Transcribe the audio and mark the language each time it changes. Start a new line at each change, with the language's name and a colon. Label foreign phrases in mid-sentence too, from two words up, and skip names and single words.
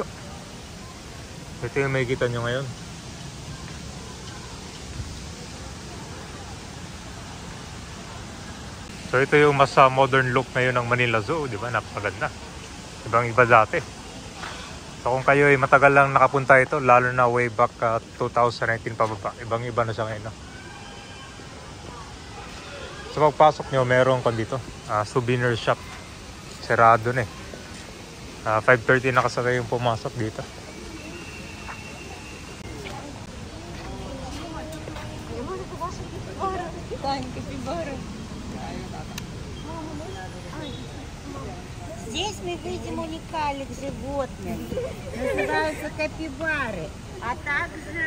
Filipino: Ito yung makikita nyo ngayon. So ito yung mas
English: modern look
Filipino: ngayon ng Manila Zoo, di ba? Napakaganda. Ibang iba dati. So kung kayo ay matagal lang nakapunta ito, lalo na
English: way back
Filipino: 2019 pababa, ibang iba na siya ngayon. No? So pagpasok nyo, meron dito,
English: souvenir shop.
Filipino: Sarado na 5:30 na kasi kayong pumasok dito.
Russian: Здесь мы видим уникальных животных, называются капибары, а также